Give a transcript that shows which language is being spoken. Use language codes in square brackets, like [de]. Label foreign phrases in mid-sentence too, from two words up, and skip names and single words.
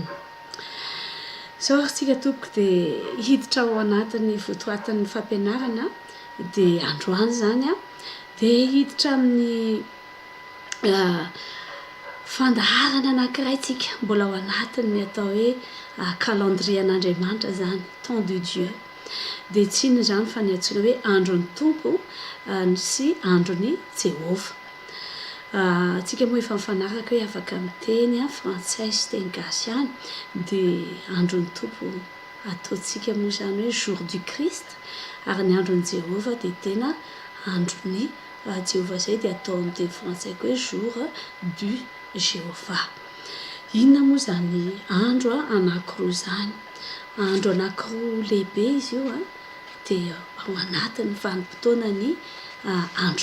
[mg] Izao tsika tompoko dia hiditra ao anatin'ny votoatin'ny fampianarana dia androany zany dia hiditra amin'ny fandaharana anankiray tsika mbola ao anatin'ny atao hoe calendrier an'Andriamanitra zany [fr] temps de Dieu [mg] dia tsy ino zany fa ny antsoina hoe andron'ny tompo sy andron'ny Jehova. Tsika moa efa mifanaraka hoe afaka miteny frantsay sy teny gasy ihany dia andron'ny tompo ataontsika moa zany hoe [fr] jour du Christ [mg] ary ny andron'ny Jehova dia tena andron'ny Jehova izay dia atao amin'ny teny frantsay koa hoe [fr] jour du Jehova. [mg] Inona moa zany andro anankiroa zany andro anankiroa lehibe izy io dia ao anatin'ny vanim-potoana ny andro